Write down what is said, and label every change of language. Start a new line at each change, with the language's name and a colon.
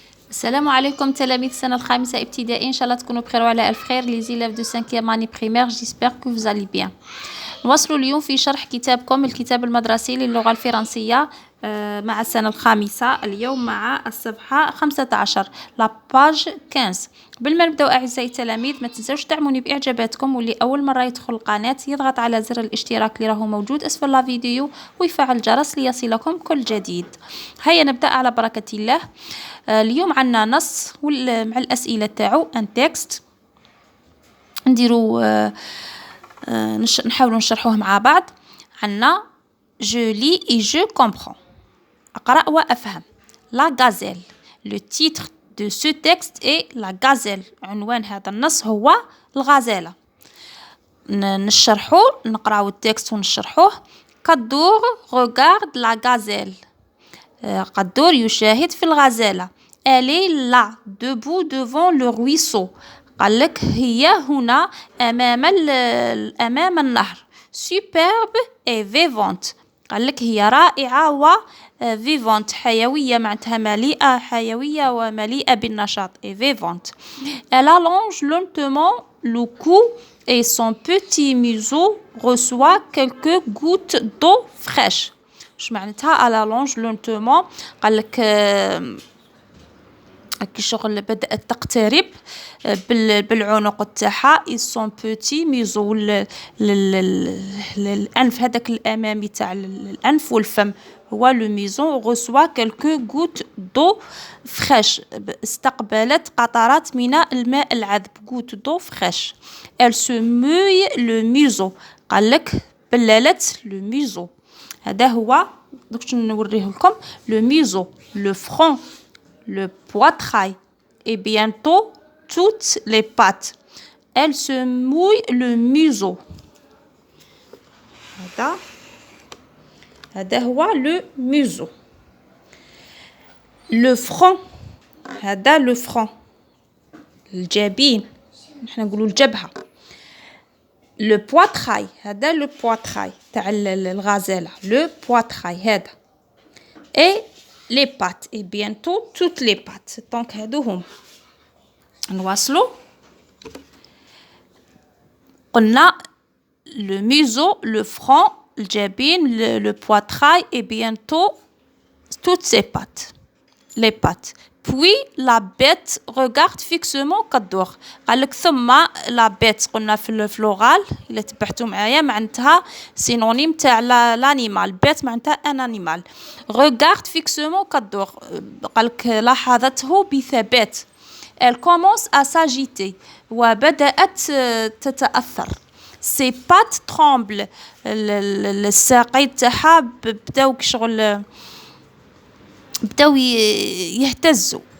Arabic: السلام عليكم تلاميذ السنة الخامسة ابتدائي، إن شاء الله تكونوا بخير وعلى ألف خير.
French: les élèves de 5e année primaire, j'espère que vous allez bien.
Arabic: نواصل اليوم في شرح كتابكم الكتاب المدرسي للغة الفرنسية مع السنة الخامسة. اليوم مع الصفحة 15 لا باج 15. قبل ما نبداو أعزائي التلاميذ ما تنسوش تدعموني بإعجاباتكم، واللي أول مرة يدخل القناة يضغط على زر الاشتراك اللي راهو موجود أسفل لا فيديو ويفعل الجرس ليصلكم كل جديد. هيا نبدأ على بركة الله. اليوم عنا نص مع الأسئلة تاعو ان تكست نديرو نحاولوا نشرحوه مع بعض.
French: عنا je lis et je comprends،
Arabic: أقرأ وأفهم.
French: la gazelle، le titre de ce texte est la gazelle،
Arabic: عنوان هذا النص هو الغزالة. نشرحو نقراو التكست ونشرحوه. قدور
French: regarde la gazelle،
Arabic: قدور يشاهد في الغزالة.
French: Elle est là debout devant le ruisseau،
Arabic: قال لك هي هنا أمام النهر.
French: superbe et vivante،
Arabic: قال لك هي رائعة و vivante حيوية، معناتها مليئة حيوية ومليئة بالنشاط
French: et vivante. Elle allonge lentement le cou et son petit museau reçoit quelques gouttes d'eau fraîche.
Arabic: اش معناتها
French: elle allonge lentement؟
Arabic: قال لك كي شغل بدأت تقترب بالعنق تاعها.
French: ils sont petits museau
Arabic: الأنف هذاك الأمامي تاع الأنف والفم هو
French: le museau reçoit quelques gouttes d'eau fraîche،
Arabic: استقبلت قطرات من الماء العذب.
French: gouttes d'eau fraîche. elle se mouille le museau،
Arabic: قال لك بللت
French: le museau.
Arabic: هذا هو دوك نوريه لكم
French: le museau، le front، le poitrail et bientôt toutes les pattes. Elle se mouille le museau.
Arabic: هذا هو le museau. le front، هذا le front، الجبين، نحن نقولوا الجبهة.
French: le poitrail، هذا le poitrail
Arabic: تاع الغزالة،
French: le poitrail هذا. et les pattes et bientôt toutes les pattes.
Arabic: donc هادو هم. نواصلوا.
French: قلنا le museau، le front، الجبين، le poitrail et bientôt toutes ses pattes، les pattes. puis la bête regarde fixement كالدور.
Arabic: قال لك ثم la bête قلنا في الفلورال إلا تبعتوا معايا معناتها سينونيم تاع l'animal. bête معناتها ان animal.
French: regarde fixement
Arabic: كالدور، قال لك لاحظته بثبات.
French: elle commence à s'agiter،
Arabic: وبدأت تتأثر.
French: ses pattes tremblent،
Arabic: الساقين تاعها بداو شغل بداو يهتزوا.